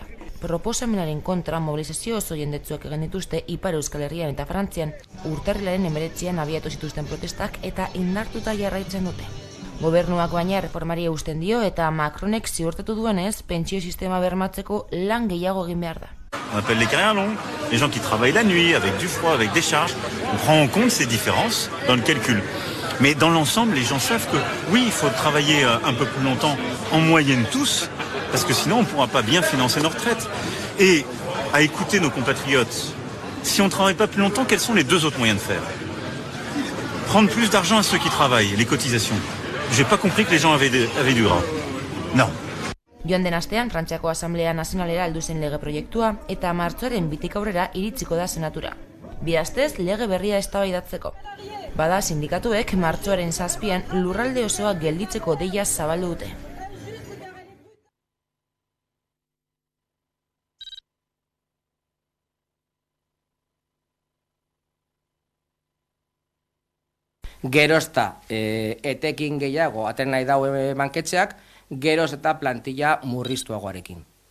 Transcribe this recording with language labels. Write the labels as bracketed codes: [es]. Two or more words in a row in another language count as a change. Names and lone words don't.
[eu] Proposamenaren kontra mobilizazio oso jendetsuak egin dituzte Ipar Euskal Herrian eta Frantzian, urtarrilaren 19an abiatu zituzten protestak eta indartuta jarraitzen dute. Gobernuak baina reformari eusten dio eta Macronek ziurtatu duenez, pentsio sistema bermatzeko lan gehiago egin behar da. [fr] On appelle les carrières longues, les gens qui travaillent la nuit, avec du froid, avec des charges. On prend en compte ces différences dans le calcul. Mais dans l'ensemble, les gens savent que oui, il faut travailler un peu plus longtemps, en moyenne tous, parce que sinon on ne pourra pas bien financer nos retraites. Et à écouter nos compatriotes, si on ne travaille pas plus longtemps, quels sont les 2 autres moyens de faire? Prendre plus d'argent à ceux qui travaillent, les cotisations. J'ai pas compris que les gens avaient du gras. Non. [eu] Joan den astean, Frantziako Asamblea Nazionalera heldu zen lege proiektua eta martxoaren 2tik aurrera iritsiko da senatura. Bi astez lege berria eztabaidatzeko. Bada sindikatuek martxoaren 7an lurralde osoa gelditzeko deia zabaldu dute. Gerozta etekin gehiago aten nahi dau banketxeak, geroz eta plantilla murriztuagoarekin.